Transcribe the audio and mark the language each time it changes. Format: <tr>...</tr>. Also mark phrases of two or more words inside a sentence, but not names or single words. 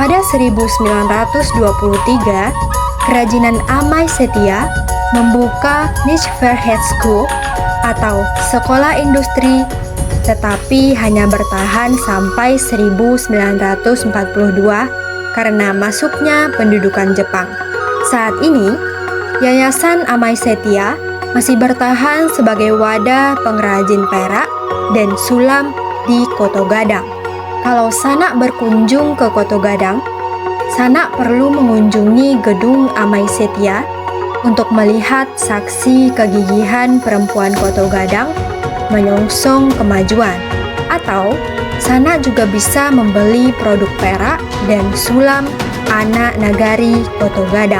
<id>Pada 1923, Kerajinan Amai Setia membuka Niche Fair Head School atau sekolah industri, tetapi hanya bertahan sampai 1942 karena masuknya pendudukan Jepang. Saat ini, Yayasan Amai Setia masih bertahan sebagai wadah pengrajin perak dan sulam di Koto Gadang. Kalau Sanak berkunjung ke Koto Gadang, Sanak perlu mengunjungi gedung Amai Setia untuk melihat saksi kegigihan perempuan Koto Gadang menyongsong kemajuan. Atau Sanak juga bisa membeli produk perak dan sulam anak nagari Koto Gadang.</id>